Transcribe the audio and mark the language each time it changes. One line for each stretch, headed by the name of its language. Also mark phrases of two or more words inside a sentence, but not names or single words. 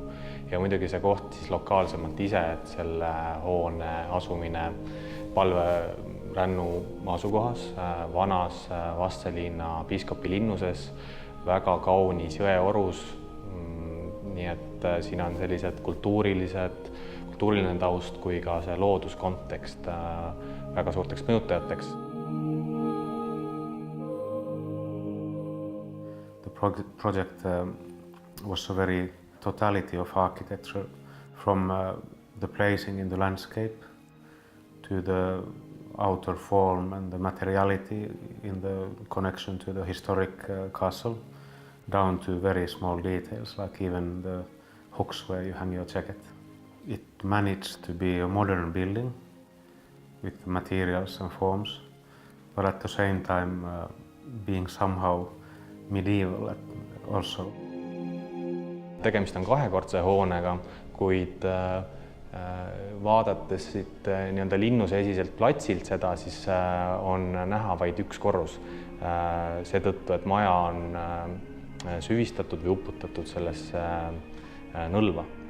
Estonian: Ja muidugi see koht siis lokaalsemalt ise, et selle hoone asumine palverännu asukohas, vanas Vastseliina piiskopi linnuses, väga kaunis jõeorus, nii et siin on sellised kultuuriline taust kui ka see looduskontekst väga suurteks mõjutajateks.
English: The project was a very totality of architecture from the placing in the landscape to the outer form and the materiality in the connection to the historic castle, down to very small details, like even the hooks where you hang your jacket. It managed to be a modern building with materials and forms, but at the same time being somehow medieval also.
Estonian: Tegemist on kahekordse hoonega, kuid vaadates siit nii-öelda linnuse esiselt platsilt seda, siis on näha vaid üks korrus. Seetõttu, et maja on süvistatud või uputatud sellesse nõlva.